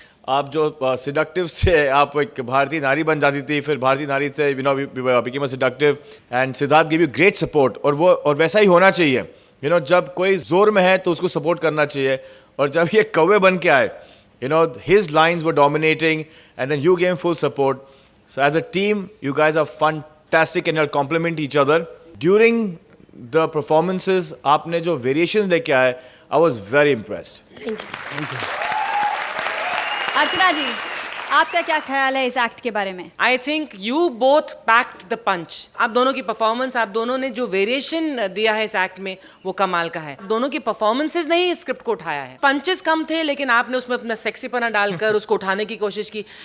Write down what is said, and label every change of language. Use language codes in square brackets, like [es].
[hi] आप जो सिडक्टिव से आप एक भारतीय नारी बन जाती थी, फिर भारतीय नारी से [en] became a seductive, and Siddharth give you great support, [hi] और वैसा ही होना चाहिए। जब कोई जोर में है तो उसको सपोर्ट करना चाहिए, और जब ये कौवे बन के आए, [en] his lines were dominating, and then you gave him full support. So as a team, you guys are fantastic and you'll complement each other. During the performances, [hi] आपने जो variations लेके आए, [en] I was very impressed. [hi] अर्चना जी, आपका क्या ख्याल है इस act के बारे में? [en] I think you both packed the punch. [hi] आप दोनों की परफॉर्मेंस, आप दोनों ने जो वेरिएशन दिया है इस एक्ट में, वो कमाल का है। दोनों की परफॉर्मेंसेस ने ही स्क्रिप्ट को उठाया है। पंचेस कम थे, लेकिन आपने उसमें अपना सेक्सीपना डालकर उसको उठाने की कोशिश की।